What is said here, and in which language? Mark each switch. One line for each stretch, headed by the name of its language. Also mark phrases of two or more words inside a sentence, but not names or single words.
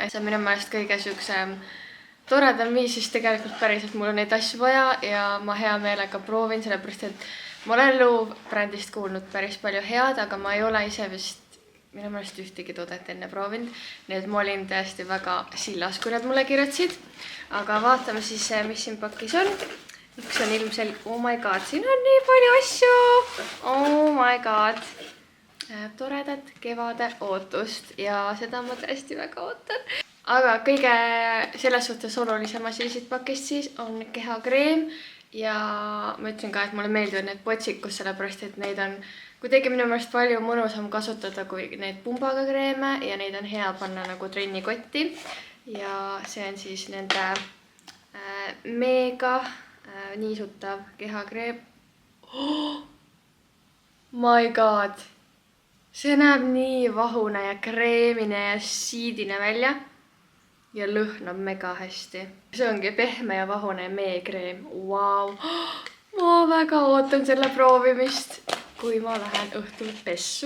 Estonian: See on minu meelest kõige siuksem toredam viis, siis tegelikult päriselt mul on neid asju vaja ja ma hea meelega proovin, sellepärast et ma olen Louvre brändist kuulnud päris palju head, aga ma ei ole ise vist minu meelest ühtegi toodet enne proovinud, nii et ma olin tõesti väga sillas, kui nad mulle kirjutasid. Aga vaatame siis, mis siin pakis on. Üks on ilmselt,
English: oh my god,
Estonian: siin on nii palju asju.
English: Oh my god.
Estonian: Toredat kevade ootust ja seda ma tõesti väga ootan. Aga kõige selles suhtes olulisem asi siit pakist siis on kehakreem ja ma ütlen ka, et mulle meeldivad need potsikus, sellepärast et neid on kuidagi minu meelest palju mõnusam kasutada kui need pumbaga kreeme ja neid on hea panna nagu trennikotti. Ja see on siis nende mega niisutav kehakreem.
English: Oh my god!
Estonian: See näeb nii vahune ja kreemine ja siidine välja ja lõhnab mega hästi. See ongi pehme ja vahune meekreem. Wow! Ma väga ootan selle proovimist, kui ma lähen õhtul pessu.